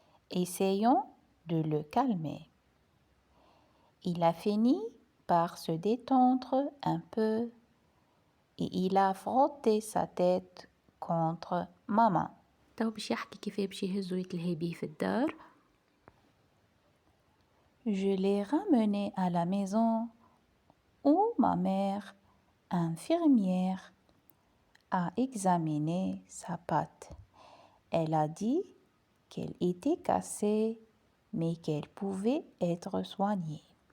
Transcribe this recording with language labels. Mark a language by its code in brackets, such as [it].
[fr] Essayons de le calmer. Il a fini par se détendre un peu et il a frotté sa tête contre ma main. [ar] تو باش يحكي كيفاه باش يهزو يتلهي بيه في الدار. [fr] Je l'ai ramené à la maison où ma mère, infirmière, a examiné sa patte. Elle a dit qu'elle était cassée mais qu'elle pouvait être soignée.